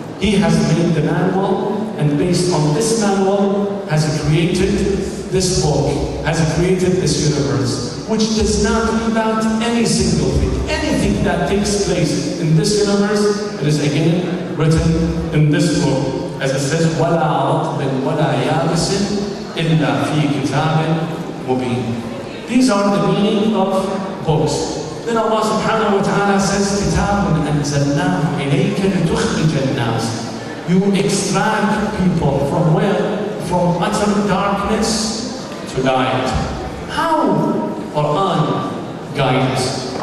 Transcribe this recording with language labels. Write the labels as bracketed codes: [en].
[en] He has made the manual, and based on this manual has created this book, has created this universe, which does not leave out any single thing. Anything that takes place in this universe, it is again written in this book. As it says, [ar] وَلَا رَطْبٍ وَلَا يَابِسٍ إِلَّا فِي كِتَابٍ مُبِينٍ. [en] These are the meaning of books. Then Allah subhanahu wa ta'ala says, [ar] كِتَابٌ أَنزَلْنَاهُ إِلَيْكَ لِتُخْرِجَ النَّاسِ. [en] You extract people from where? From utter darkness to light. How Qur'an guides?